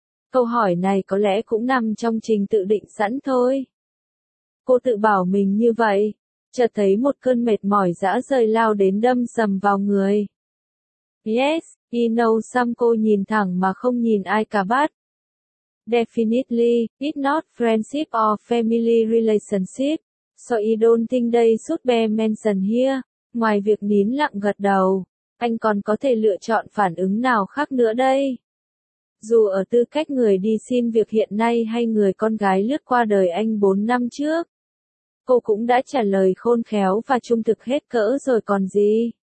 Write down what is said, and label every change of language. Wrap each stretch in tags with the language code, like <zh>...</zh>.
<vi>Câu hỏi này có lẽ cũng nằm trong trình tự định sẵn thôi. Cô tự bảo mình như vậy. Chợt thấy một cơn mệt mỏi dã rời lao đến đâm sầm vào người.</vi> <en>Yes, he knows some.</en> <vi>Cô nhìn thẳng mà không nhìn ai cả bát.</vi> <en>Definitely, it's not friendship or family relationship. So I don't think they should be mentioned here.</en> <vi>Ngoài việc nín lặng gật đầu, anh còn có thể lựa chọn phản ứng nào khác nữa đây? Dù ở tư cách người đi xin việc hiện nay hay người con gái lướt qua đời anh 4 năm trước, cô cũng đã trả lời khôn khéo và trung thực hết cỡ rồi còn gì.</vi>